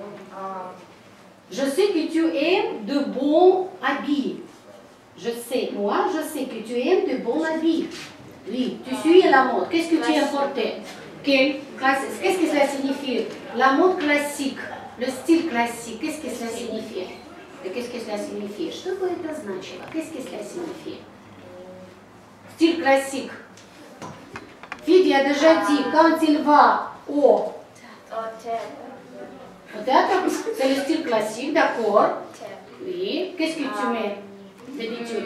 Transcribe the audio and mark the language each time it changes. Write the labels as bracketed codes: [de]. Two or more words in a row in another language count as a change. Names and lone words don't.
[fr] Je sais que tu aimes de bons habits. Je sais que tu aimes de bons habits. Oui, tu suis la mode. Qu'est-ce que tu as porté? Qu'est-ce que cela signifie? La mode classique, le style classique, qu'est-ce que cela signifie? Qu'est-ce que cela signifie? [ru] Что бы это значило? [fr] Qu'est-ce que cela signifie? Style classique. Фиди a déjà dit, quand il va au théâtre, c'est le style classique, d'accord? Oui. Qu'est-ce que tu mets d'habitude?